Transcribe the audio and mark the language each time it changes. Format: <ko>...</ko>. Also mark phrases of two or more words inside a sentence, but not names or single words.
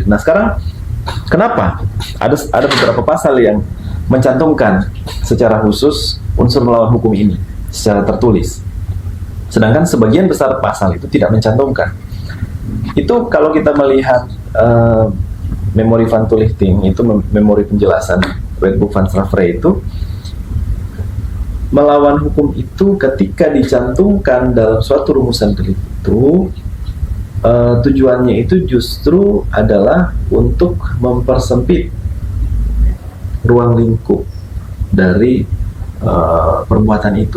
<id>Nah sekarang kenapa ada beberapa pasal yang mencantumkan secara khusus unsur melawan hukum ini secara tertulis, sedangkan sebagian besar pasal itu tidak mencantumkan. Itu kalau kita melihat</id> <nl>memori van toelichting,</nl> <id>itu memori penjelasan Wetboek van Strafrecht, itu melawan hukum itu ketika dicantumkan dalam suatu rumusan delik itu tujuannya itu justru adalah untuk mempersempit ruang lingkup dari perbuatan itu.</id>